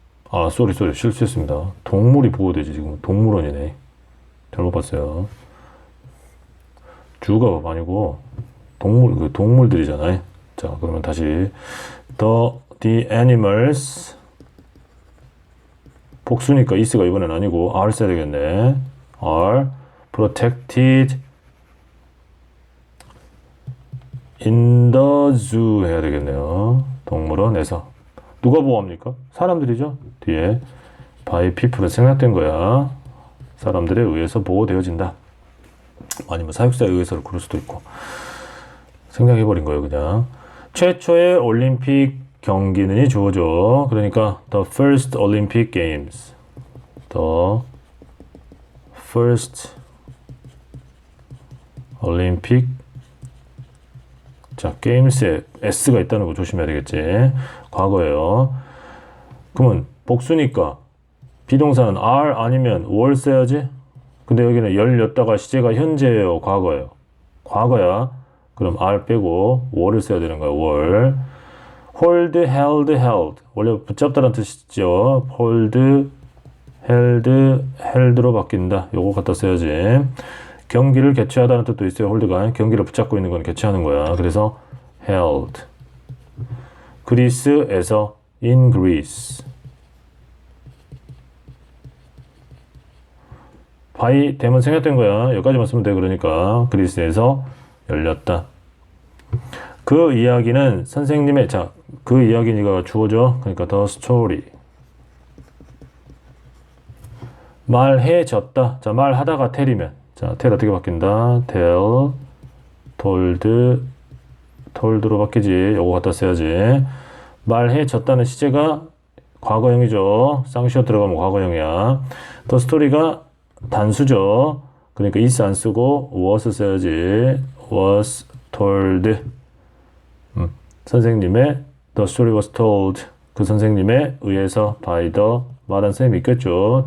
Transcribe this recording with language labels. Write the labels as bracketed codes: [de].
[ko] 아, 쏘리 실수했습니다. 동물이 보호되지. 지금 동물원이네. 잘못 봤어요. 주가 아니고 동물들이잖아요. 자, 그러면 다시 [en] the animals, [ko] 복수니까 is가 이번엔 아니고 are 써야 되겠네. [en] are protected in the zoo [ko] 해야 되겠네요. 동물원에서. 누가 보호합니까? 사람들이죠. 뒤에 [en] by people [ko] 은 생략된 거야. 사람들에 의해서 보호되어진다. 아니면 사육사에 의해서를 그럴 수도 있고. 생략해버린 거예요, 그냥. 최초의 올림픽 경기는이 주어져. [en] 그러니까 the first Olympic Games. the first Olympic. [ko] 자, games에 s가 있다는 거 조심해야 되겠지. 과거예요. 그러면 복수니까 비동사는 are 아니면 were 써야지. 근데 여기는 열렸다가 시제가 현재예요, 과거예요? 과거야. 그럼 are 빼고 were를 써야 되는 거야. [en] were. hold, held, held. [ko] 원래 붙잡다라는 뜻이죠. [en] hold, held, held로 바뀐다. [ko] 요거 갖다 써야지. 경기를 개최하다는 뜻도 있어요. hold가 경기를 붙잡고 있는 건 개최하는 거야. 그래서 held. 그리스에서 [en] in Greece. [ko] by 되면 생략된 거야. 여기까지만 쓰면 돼. 그러니까 그리스에서 열렸다. 그 이야기는 선생님의 자, 그 이야기가 주어져. [en] 그러니까 the story. [ko] 말해졌다. 자, 말하다가 tell이면 자, tell 어떻게 바뀐다? [en] tell, told [ko] 로 바뀌지. 요거 갖다 써야지. 말해졌다는 시제가 과거형이죠. 쌍시옷 들어가면 과거형이야. the story가 단수죠. 그러니까 is 안 쓰고 was 써야지. [en] was told. [ko] 선생님의 [en] the story was told. [ko] 그 선생님에 의해서 [en] by the [ko] 말한 선생님이 있겠죠.